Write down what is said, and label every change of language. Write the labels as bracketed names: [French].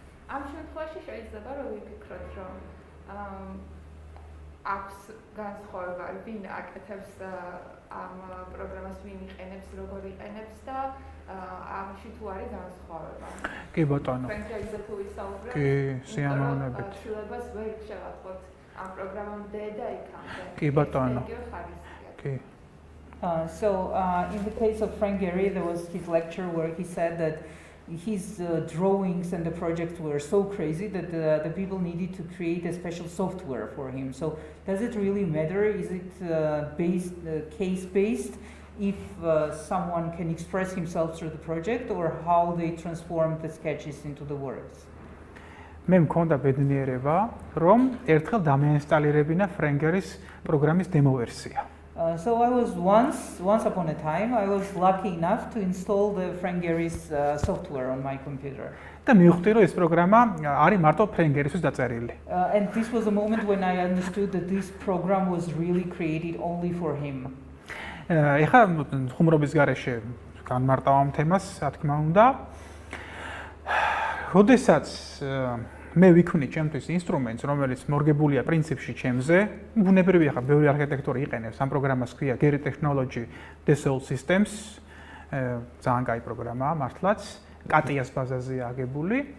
[Georgian] ამ შემთხვევაში შეიძლება რომ ვიფიქროთ, რომ აქვს განსხვავება, ვინ აკეთებს ამ პროგრამას, ვინ იყენებს, როგორ იყენებს და ამში თუ არის განსხვავება. კი ბატონო. ფრენკელიზე თუ ვისაუბრებთ, კი, სიამოვნებით. ცდილებას ვერ შევაწყოთ ამ პროგრამამდე და იქამდე. კი ბატონო. კი. [English] So in the case of Frank Gehry, there was his lecture where he said that his drawings and the projects were so crazy that the people needed to create a special software for him. So does it really matter? Is it case-based if someone can express himself through the project, or how they transform the sketches into the works? [Georgian] მე მქონდა ბედნიერება, რომ ერთხელ დამეინსტალირებინა ფრენკ გერის პროგრამის დემო ვერსია. [English] So I was once upon a time, I was lucky enough to install the Frank Gehry's software on my computer. [Georgian] და მივხვდი, რომ ეს პროგრამა არის მარტო ფრენკ გერისთვის დაწერილი. [English] And this was a moment when I understood that this program was really created only for him. [Georgian] ეხლა ხუმრობის გარეშე განმარტავ ამ თემას, რა თქმა უნდა. როდესაც მე ვიქმნი ჩემთვის ინსტრუმენტს, რომელიც მორგებულია პრინციპში ჩემზე, ბუნებრივია ხა ბევრი არქიტექტორი იყენებს ამ პროგრამას, ქვია Gehry Technology Dassault Systems, ძალიან კაი პროგრამაა მართლაც, კატიას ბაზაზეა აგებული.